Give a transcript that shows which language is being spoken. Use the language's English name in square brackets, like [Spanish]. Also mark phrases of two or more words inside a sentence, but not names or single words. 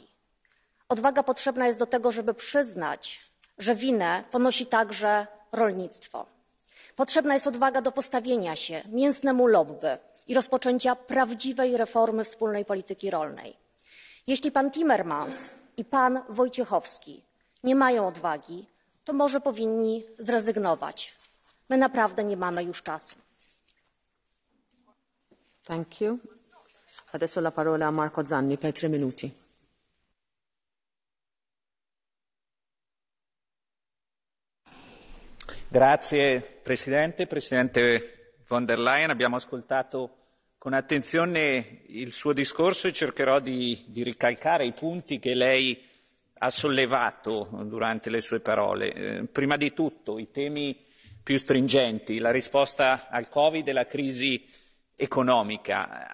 [Polish] Odwaga potrzebna jest do tego, żeby przyznać, że winę ponosi także rolnictwo. Potrzebna jest odwaga do postawienia się mięsnemu lobby i rozpoczęcia prawdziwej reformy wspólnej polityki rolnej. Jeśli pan Timmermans i pan Wojciechowski nie mają odwagi, to może powinni zrezygnować. My naprawdę nie mamy już czasu. [English] Thank you. [Italian] Adesso la parola a Marco Zanni per 3 minuti. Grazie Presidente, Presidente von der Leyen. Abbiamo ascoltato con attenzione il suo discorso e cercherò di ricalcare i punti che lei ha sollevato durante le sue parole. Prima di tutto i temi più stringenti, la risposta al Covid e la crisi economica.